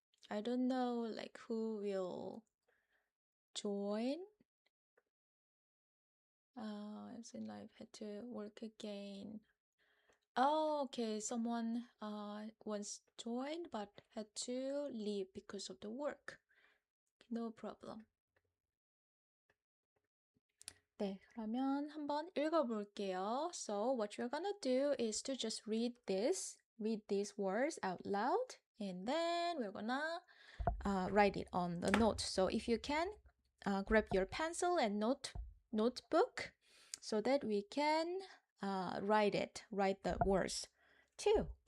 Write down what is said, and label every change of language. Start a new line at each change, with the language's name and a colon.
English: I don't know like who will join. As in I've had to work again. Oh, okay. Someone once joined but had to leave because of the work. No problem.
Korean: 네, 그러면 한번 읽어볼게요.
English: So what you're gonna do is to just read these words out loud, and then we're gonna write it on the note. So if you can, grab your pencil and note notebook so that we can write the words too.